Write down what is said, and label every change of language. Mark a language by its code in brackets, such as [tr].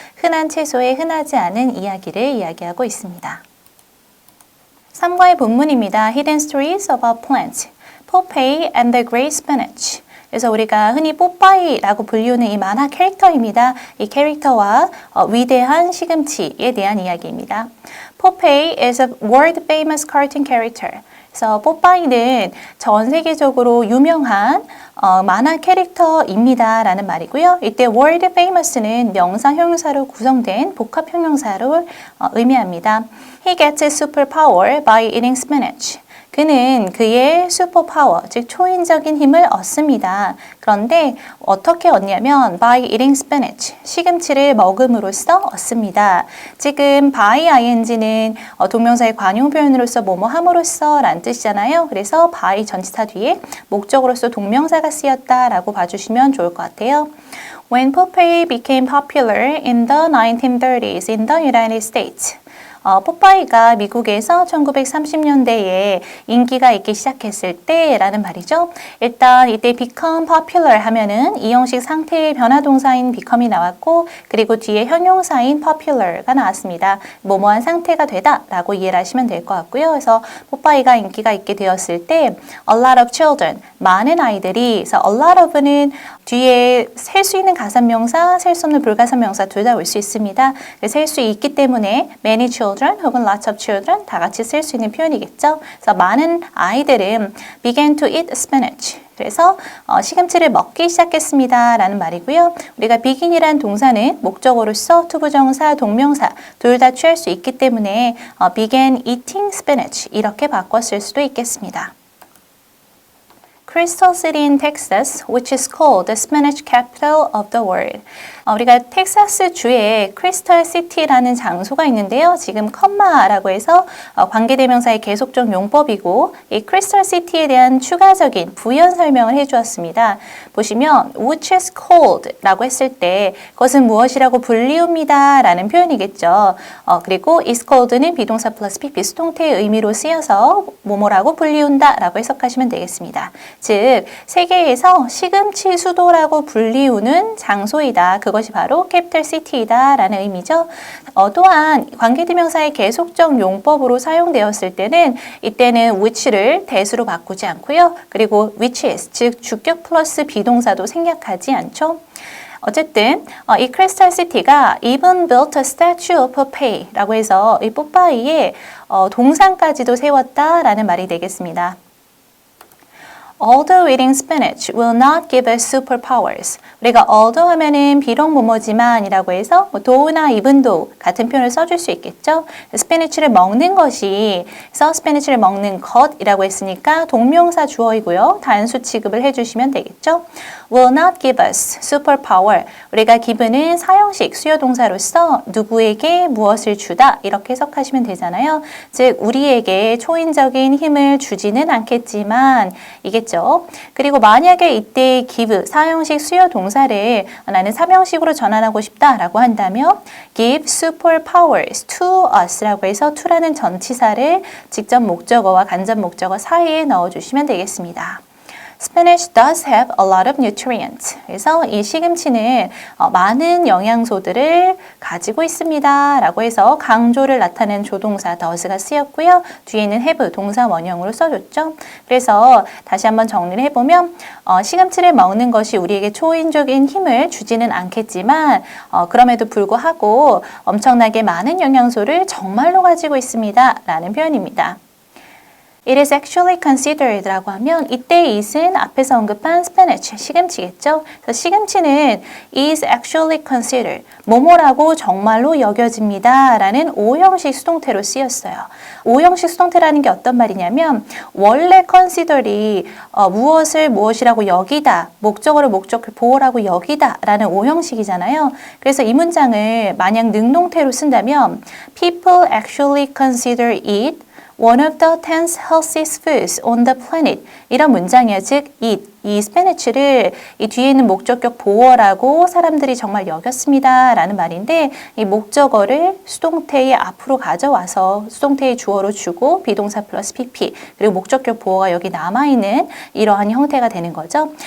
[ko] 흔한 채소에 흔하지 않은 이야기를 이야기하고 있습니다. 3과의 본문입니다. [en] Hidden Stories About Plants, Popeye and the Great Spinach. [ko] 그래서 우리가 흔히 뽀빠이라고 불리우는 이 만화 캐릭터입니다. 이 캐릭터와 위대한 시금치에 대한 이야기입니다. [en] Popeye is a world famous cartoon character. [ko] 그래서 뽀빠이는 전 세계적으로 유명한 만화 캐릭터입니다 라는 말이고요. 이때 world famous는 명사 형용사로 구성된 복합 형용사로 의미합니다. [en] He gets his superpower by eating spinach. [ko] 그는 그의 슈퍼파워, 즉 초인적인 힘을 얻습니다. 그런데 어떻게 얻냐면 [en] by eating spinach, [ko] 시금치를 먹음으로써 얻습니다. 지금 by ing는 동명사의 관용 표현으로서 뭐뭐 함으로써 라는 뜻이잖아요. 그래서 by 전치사 뒤에 목적으로서 동명사가 쓰였다라고 봐주시면 좋을 것 같아요. [en] When Popeye became popular in the 1930s in the United States. [ko] 포파이가 미국에서 1930년대에 인기가 있기 시작했을 때라는 말이죠. 일단 이때 become popular 하면은 이 형식 상태의 변화 동사인 become이 나왔고 그리고 뒤에 형용사인 popular가 나왔습니다. 뭐뭐한 상태가 되다 라고 이해를 하시면 될 것 같고요. 그래서 포파이가 인기가 있게 되었을 때 [en] a lot of children, [ko] 많은 아이들이 그래서 a lot of는 뒤에 셀 수 있는 가산명사, 셀 수 없는 불가산명사 둘 다 올 수 있습니다. 셀 수 있기 때문에 [en] many children [ko] 혹은 [en] lots of children [ko] 다 같이 쓸 수 있는 표현이겠죠. 그래서 많은 아이들은 [en] began to eat spinach. [ko] 그래서 시금치를 먹기 시작했습니다 라는 말이고요. 우리가 begin이란 동사는 목적어로서 투부정사, 동명사 둘 다 취할 수 있기 때문에 [en] began eating spinach [ko] 이렇게 바꿔 쓸 수도 있겠습니다. [en] Crystal City in Texas, which is called the spinach capital of the world. [ko] 우리가 텍사스 주에 크리스털 시티라는 장소가 있는데요. 지금 컴마라고 해서 관계대명사의 계속적 용법이고 이 크리스털 시티에 대한 추가적인 부연 설명을 해주었습니다. 보시면 [en] which is called [ko] 라고 했을 때 그것은 무엇이라고 불리웁니다 라는 표현이겠죠. 그리고 is called는 비동사 플러스 PP 수동태의 의미로 쓰여서 뭐뭐라고 불리운다 라고 해석하시면 되겠습니다. 즉 세계에서 시금치 수도라고 불리우는 장소이다. 그것이 바로 캐피털 시티이다 라는 의미죠. 또한 관계대명사의 계속적 용법으로 사용되었을 때는 이때는 which를 대수로 바꾸지 않고요. 그리고 which is, 즉 주격 플러스 비동사도 생략하지 않죠. 어쨌든 이 크리스탈 시티가 [en] even built a statue of Popeye [ko] 라고 해서 이 뽀빠이의 동상까지도 세웠다라는 말이 되겠습니다. [en] Although eating spinach will not give us superpowers. [ko] 우리가 although 하면은 비록 뭐뭐지만 이라고 해서 though나 even though 같은 표현을 써줄 수 있겠죠. 스피니치를 먹는 것이 그래서 스피니치를 먹는 것이라고 했으니까 동명사 주어이고요. 단수 취급을 해주시면 되겠죠. [en] Will not give us superpower. [ko] 우리가 give는 사형식 수요동사로서 누구에게 무엇을 주다 이렇게 해석하시면 되잖아요. 즉 우리에게 초인적인 힘을 주지는 않겠지만 이겠죠. 그리고 만약에 이때 give 사형식 수요 동사를 나는 삼형식으로 전환하고 싶다라고 한다면 [en] give superpowers to us [ko] 라고 해서 to라는 전치사를 직접 목적어와 간접 목적어 사이에 넣어주시면 되겠습니다. [en] Spinach does have a lot of nutrients. [ko] 그래서 이 시금치는 많은 영양소들을 가지고 있습니다. 라고 해서 강조를 나타낸 조동사 does가 쓰였고요. 뒤에는 have 동사 원형으로 써줬죠. 그래서 다시 한번 정리를 해보면 시금치를 먹는 것이 우리에게 초인적인 힘을 주지는 않겠지만 그럼에도 불구하고 엄청나게 많은 영양소를 정말로 가지고 있습니다. 라는 표현입니다. [en] It is actually considered [ko] 라고 하면 이때 it은 앞에서 언급한 spinach, 시금치겠죠. 그래서 시금치는 [en] is actually considered, [ko] 뭐뭐라고 정말로 여겨집니다 라는 오형식 수동태로 쓰였어요. 오형식 수동태라는 게 어떤 말이냐면 원래 consider이 무엇을 무엇이라고 여기다, 목적어를 목적 보호라고 여기다 라는 오형식이잖아요. 그래서 이 문장을 만약 능동태로 쓴다면 [en] People actually consider it one of the 10 healthiest foods on the planet [ko] 이런 문장이에요. 즉, [en] eat, [ko] 이 스피너치를 이 뒤에 있는 목적격 보어라고 사람들이 정말 여겼습니다 라는 말인데 이 목적어를 수동태의 앞으로 가져와서 수동태의 주어로 주고 비동사 플러스 PP 그리고 목적격 보어가 여기 남아있는 이러한 형태가 되는 거죠.